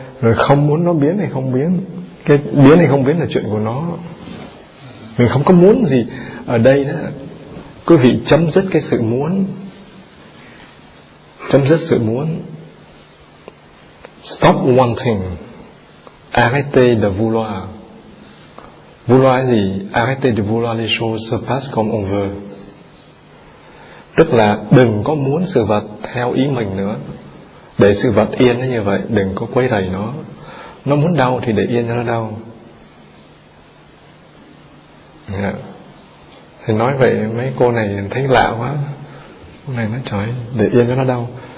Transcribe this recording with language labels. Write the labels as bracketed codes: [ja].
[vi] rồi không muốn nó biến hay không biến. Cái biến hay không biến là chuyện của nó, mình không có muốn gì. Ở đây đó, quý vị chấm dứt cái sự muốn, chấm dứt sự muốn. [en] Stop wanting, [fr] arrêtez de vouloir. Vouloir [vi] là gì? [fr] Arrêtez de vouloir les choses se passent comme on veut. [vi] Tức là đừng có muốn sự vật theo ý mình nữa. Để sự vật yên nó như vậy, đừng có quấy rầy nó. Nó muốn đau thì để yên cho nó đau. Thì nói vậy mấy cô này thấy lạ quá. Cô này nói trời, để yên cho nó đau.